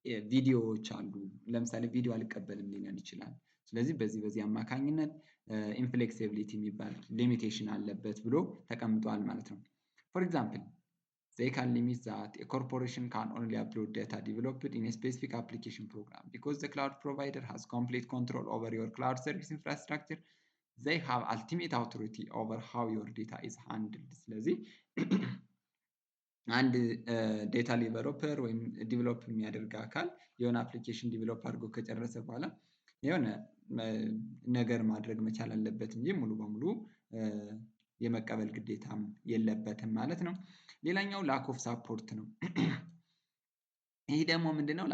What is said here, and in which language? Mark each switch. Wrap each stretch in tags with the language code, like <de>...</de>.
<am>ቪዲዮዎች አሉ። ለምሳሌ ቪዲዮ አልቀበልም ሊለን ይችላል። ስለዚህ በዚህ አማካኝነት ኢንፍሌክሲቢሊቲ የሚባል ሊሚቴሽን አለበት ብሎ ተቀምጧል ማለት ነው።</am> <en>ፎር ኤግዛምፕል they can limit that a corporation can only upload data developed in a specific application program because the cloud provider has complete control over your cloud service infrastructure. They have ultimate authority over how your data is handled.</en> <am>ስለዚህ አንድ ዴታ ዲቨሎፐር ወይም ዲቨሎፕ የሚያደርግ አካል የሆነ አፕሊኬሽን ዲቨሎፕ አድርጎ ከጨረሰ በኋላ የሆነ ነገር ማድረግ መቻል አለበት እንጂ ሙሉ በሙሉ የመቀበል ግዴታም የለበትም ማለት ነው። ሌላኛው ላክ ኦፍ ሳፖርት ነው። ይሄ ደግሞ ምንድነው?</am>